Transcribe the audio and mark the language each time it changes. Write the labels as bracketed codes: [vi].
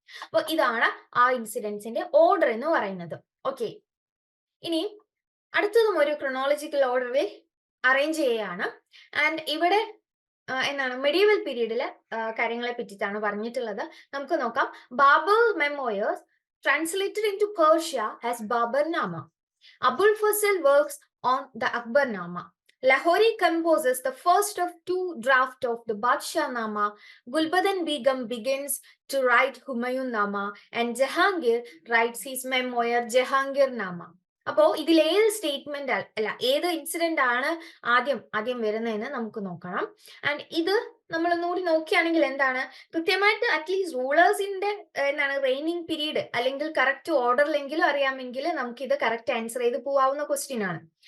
[ml] അപ്പൊ ഇതാണ് ആ ഇൻസിഡൻസിന്റെ ഓർഡർ എന്ന് പറയുന്നത്. ഓക്കെ, ഇനി അടുത്തതും ഒരു ക്രോണോളജിക്കൽ ഓർഡറിൽ അറേഞ്ച് ചെയ്യുകയാണ്. ആൻഡ് ഇവിടെ എന്താണ് മെഡീവൽ പീരീഡിലെ കാര്യങ്ങളെ പറ്റിയിട്ടാണ് പറഞ്ഞിട്ടുള്ളത്. നമുക്ക് നോക്കാം. [en] Babur memoirs translated into Persia as Baburnama. Abul Fazal works on the Akbarnama. Lahori composes the first of two drafts of the Badshahnama. Gulbadan Begum begins to write Humayun-nama and Jahangir writes his memoir Jahangir-nama. [ml] അപ്പോ ഇതിൽ ഏത് statement അല്ല ഏത് incident ആണ് ആദ്യം വരുന്നതെന്ന് നമുക്ക് നോക്കണം. ആൻഡ് ഇത് നമ്മളൊന്നുകൂടി നോക്കുകയാണെങ്കിൽ എന്താണ്, കൃത്യമായിട്ട് അറ്റ്ലീസ്റ്റ് റൂളേഴ്സിന്റെ എന്താണ് റെയിനിങ് പീരീഡ് അല്ലെങ്കിൽ കറക്റ്റ് ഓർഡറിലെങ്കിലും അറിയാമെങ്കിൽ നമുക്ക് ഇത് കറക്റ്റ് ആൻസർ ചെയ്ത് പോവാവുന്ന ക്വസ്റ്റ്യൻ ആണ്.